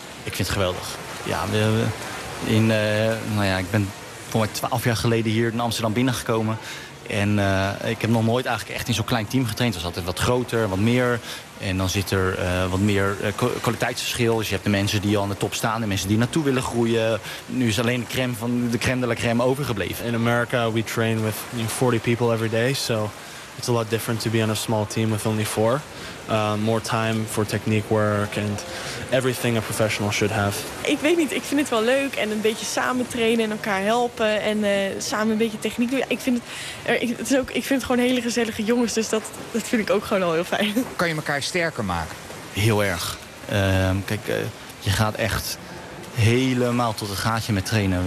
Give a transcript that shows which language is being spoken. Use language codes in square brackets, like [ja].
[nl] Ik vind het geweldig. Ja, ik ben... voor mij 12 jaar geleden hier in Amsterdam binnengekomen. En ik heb nog nooit eigenlijk echt in zo'n klein team getraind. Het was altijd wat groter, wat meer. En dan zit er wat meer kwaliteitsverschil. Dus je hebt de mensen die al aan de top staan. De mensen die naartoe willen groeien. Nu is alleen de crème de la crème overgebleven. [en] In Amerika we train with 40 people every day. So it's a lot different to be on a small team with only 4. More time for technique work and everything a professional should have. [nl] Ik weet niet, ik vind het wel leuk en een beetje samen trainen en elkaar helpen en samen een beetje techniek doen. Ik vind het gewoon hele gezellige jongens, dus dat vind ik ook gewoon al heel fijn. Kan je elkaar sterker maken? Heel erg. Je gaat echt helemaal tot het gaatje met trainen.